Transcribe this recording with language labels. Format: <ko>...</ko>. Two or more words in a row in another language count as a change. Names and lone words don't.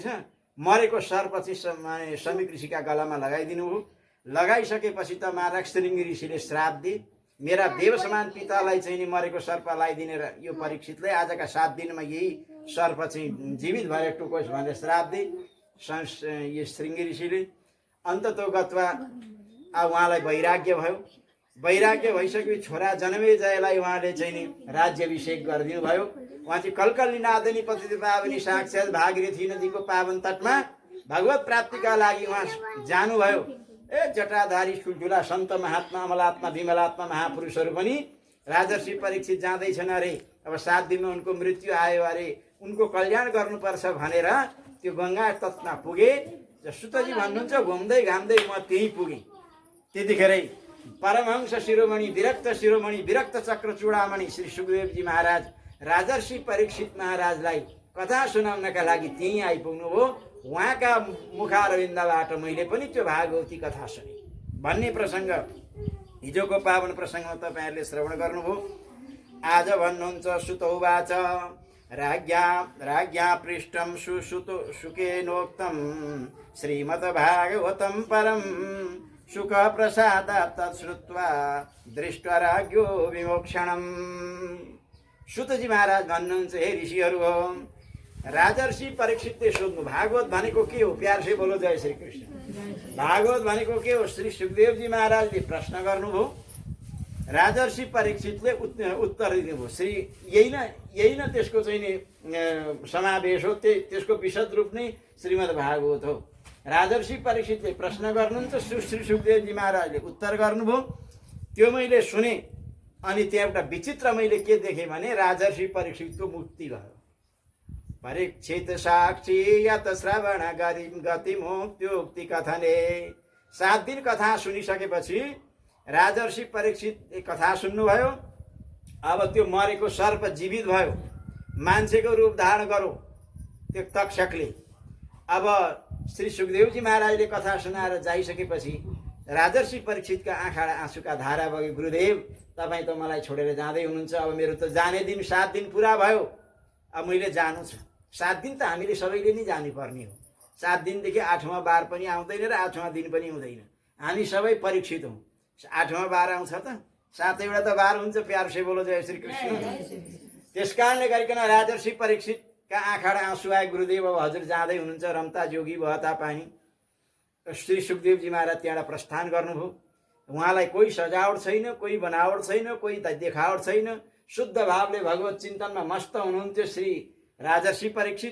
<ne>मरेको सर्प चाहिँ समीक ऋषिका गलामा लगाइदिनु हो। लगाइसकेपछि त महाराज श्रृंगी ऋषिले श्राप दिए, मेरा देव समान पितालाई चाहिँ नि मरेको सर्प लगाइदिने यो परीक्षितले आजका 7 दिनमा यही सर्प चाहिँ जीवित भएर टुकोस् भनेर श्राप दिए यो श्रृंगी ऋषिले।</ne> <sa>अन्ततो गत्वा</sa> <ne>उहाँलाई वैराग्य भयो। वैराग्य भइसकेपछि छोरा जन्मे जयलाई उहाँले चाहिँ नि राज्याभिषेक गरिदिनु भयो। उहाँ चाहिँ कलकल्ली नादनी पतित पावनी साक्षात् भागीरथी नदीको पावन तटमा भगवत प्राप्तिका लागि उहाँ जानुभयो। जटाधारी ठुल्ठुला सन्त महात्मा अमलात्मा विमलात्मा महापुरुषहरू पनि राजर्षि परीक्षित जाँदैछन् अरे। अब 7 दिनमा उनको मृत्यु आयो अरे, उनको कल्याण गर्नुपर्छ भनेर त्यो गङ्गा तटमा पुगे। सुतजी भन्नुहुन्छ घुम्दै घाम्दै म त्यहीँ पुगेँ। त्यतिखेरै परमहंस शिरोमणि विरक्त चक्र चूडामणि श्री सुखदेवजी महाराज राजर्षि परीक्षित महाराजलाई कथा सुनाउनका लागि त्यहीँ आइपुग्नु हो। उहाँका मुखारविन्दबाट मैले पनि त्यो भागवती कथा सुने भन्ने प्रसङ्ग हिजोको पावन प्रसङ्गमा तपाईँहरूले श्रवण गर्नुभयो। आज भन्नुहुन्छ</ne> <sa>सुतौवाच राज्ञा पृष्ठं सुकेनोक्तं श्रीमद्भागवतं परं सुख प्रसादात् तत्श्रुत्वा दृष्ट्वा राज्ञो विमोक्षणम्।</sa> <ne>सुतजी महाराज भन्नुहुन्छ, हे ऋषिहरू हो, राजर्षि परीक्षितले सोध्नु भागवत भनेको के हो?</ne> <hi>प्यार से बोलो जय श्री कृष्ण।</hi> <ne>भागवत भनेको के हो? श्री सुखदेवजी महाराजले प्रश्न गर्नुभयो। राजर्षि परीक्षितले उत्तर दिनुभयो। श्री यही न त्यसको चाहिँ नि समावेश हो, त्यसको विशद रूप नै श्रीमद् भागवत हो। राजर्षि परीक्षितले प्रश्न गर्नुहुन्छ, श्री सुखदेवजी महाराजले उत्तर गर्नुभयो। त्यो मैले सुने। अनि त्यहाँ एउटा विचित्र मैले के देखेँ भने राजर्षि परीक्षितको मुक्ति भयो।</ne> <sa>परीक्षित साक्षी यत श्रवण गति मुक्त्युक्ति कथने।</sa> <ne>7 दिन कथा सुनिसकेपछि राजर्षि परीक्षित कथा सुन्नुभयो। अब त्यो मरेको सर्प जीवित भयो, मान्छेको रूप धारण गरो त्यो तक्षकले। अब श्री सुखदेवजी महाराजले कथा सुनाएर जाइसकेपछि राजर्षि परीक्षितका आँखा आँसुका धारा बगे। गुरुदेव, तपाईँ त मलाई छोडेर जाँदै हुनुहुन्छ। अब मेरो त जाने दिन 7 दिन पुरा भयो। अब मैले जानु छ। 7 दिन त हामीले सबैले नै जानुपर्ने हो। 7 दिनदेखि 8वाँ बार पनि आउँदैन र 8वाँ दिन पनि हुँदैन। हामी सबै परीक्षित हौँ। 8वाँ बार आउँछ त 7वटा त बार हुन्छ।</ne> <hi>प्यार से बोलो जय श्री कृष्ण।</hi> <ne>त्यस कारणले गरिकन राजर्षि परीक्षितका आँखा आँसु आए। गुरुदेव, अब हजुर जाँदै हुनुहुन्छ,</ne> <hi>रम्ता जोगी बहता पानी।</hi> <ne>श्री सुखदेवजी महाराज त्यहाँबाट प्रस्थान गर्नुभयो। उहाँलाई कोही सजावट छैन, कोही बनावट छैन, कोही देखावट छैन। शुद्ध भावले भगवत चिन्तनमा मस्त हुनुहुन्थ्यो श्री राजर्षि परीक्षित।</ne>